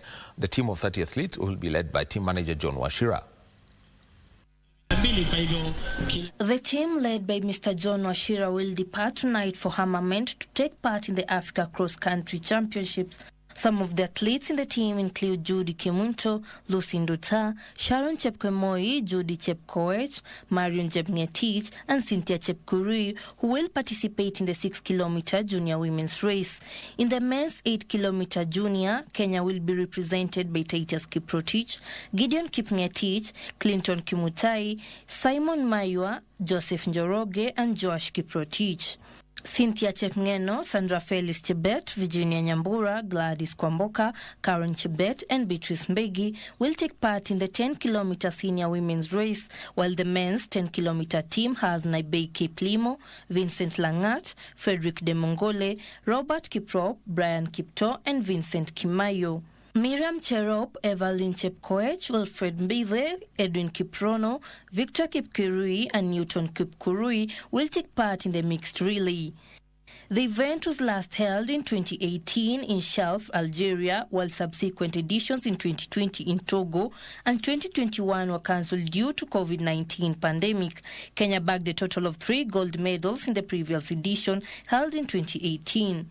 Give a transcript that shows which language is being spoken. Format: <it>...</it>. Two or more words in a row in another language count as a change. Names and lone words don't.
<en>The team of 30 athletes will be led by team manager John Washira. The team led by Mr. John Washira will depart tonight for Hartmamet to take part in the Africa Cross-Country Championships. Some of the athletes in the team include Judy Kimunto, Lucy Nduta, Sharon Chepkemoi, Judy Chepkoech, Marion Jepngetich, and Cynthia Chepkurui, who will participate in the 6-kilometer junior women's race. In the men's 8-kilometer junior, Kenya will be represented by Titus Kiprotich, Gideon Kipngetich, Clinton Kimutai, Simon Maywa, Joseph Njoroge, and Joash Kiprotich. Cynthia Chepngeno, Sandra Felix Chebet, Virginia Nyambura, Gladys Kwamboka, Karen Chebet, and Beatrice Mbegi will take part in the 10-kilometer senior women's race, while the men's 10-kilometer team has Naibei Kiplimo, Vincent Langat, Frederick De Mongole, Robert Kiprop, Brian Kipto, and Vincent Kimayo. Miriam Cherop, Evelyn Chepkoech, Wilfred Mbize, Edwin Kiprono, Victor Kipkurui, and Newton Kipkurui will take part in the mixed relay. The event was last held in 2018 in Shelf, Algeria, while subsequent editions in 2020 in Togo and 2021 were cancelled due to COVID-19 pandemic. Kenya bagged a total of 3 gold medals in the previous edition held in 2018.</en>